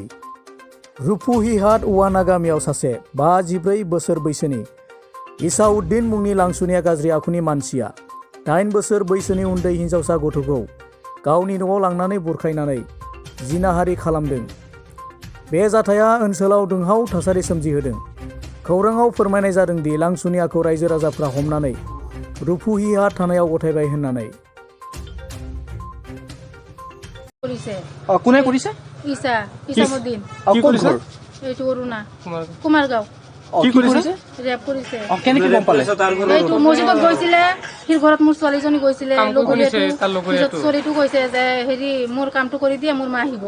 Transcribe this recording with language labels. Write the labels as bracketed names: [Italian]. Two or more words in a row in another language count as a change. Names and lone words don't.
[Bodo] रुपुहिहाट औवाना गामियाव सासे 54 बोसोर बैसोनि इसाउद्दिन मुंनि लांसुनिया गाज्रि आखुनि मानसिया 8 बोसोर बैसोनि उन्दै हिन्जावसा गथ'खौ गावनि न'आव लांनानै बुरखायनानै जिनाहारि खालामदों। बे जाथाया ओनसोलाव दुंहाव थासारि सोमजिहोदों। खौराङाव फोरमायनाय जादों दि लांसुनियाखौ रायजो राजाफ्रा हमनानै रुपुहिहाट थानायाव गथायबाय होननानै। [Assamese] কোনে কৰিছে? ইছামুদ্দিন। কি কৰিছে? এইটো অৰুণা কুমাৰগাঁও। কি কৰিছে? ৰেপ কৰিছে। কেনেকৈ গম পালে? এইটো মছজিদত গৈছিলে, সি ঘৰত মোৰ ছোৱালীজনী গৈছিলে, পিছত ছোৱালীটো কৈছে যে হেৰি মোৰ কামটো কৰি দিয়ে, মোৰ মা আহিব।